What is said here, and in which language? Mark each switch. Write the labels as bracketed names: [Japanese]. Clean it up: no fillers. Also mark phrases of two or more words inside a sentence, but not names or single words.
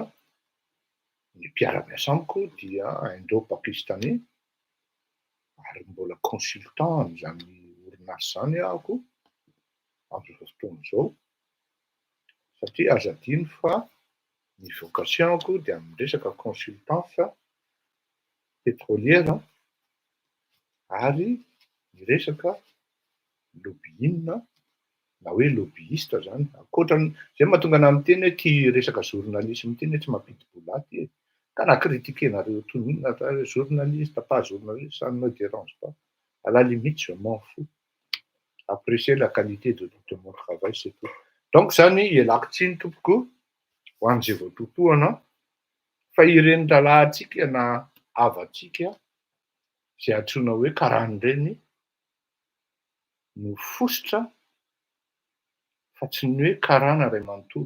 [Malagasy] ny mpiara-miasa amiko dia indo-pakistanais ary mbola consultant amin'izany orinasa izany ahako amin'izao fotoana izao satria azo adino fa ny vocation-ko dia amin'ny resaka [French] consultance pétrolière [Malagasy] ary ny resaka lobbying na hoe lobbyiste zany. Ankoatrany izay mahatonga anahy miteny hoe tia resaka journalisme ity hoe tsy mampidi-bola ka raha critiquenareo tonina journaliste, [French] pas journaliste, ça ne me dérange pas. À la limite, je m'en fous. Apprécier la qualité de mon travail, c'est tout. [Malagasy] Donc zany ialako tsiny tompoko ho an'izay voatotoana fa ireny rahalahintsika na havatsika izay antsoina hoe karan'ireny no fosotra fa tsy ny hoe karana ray manontolo.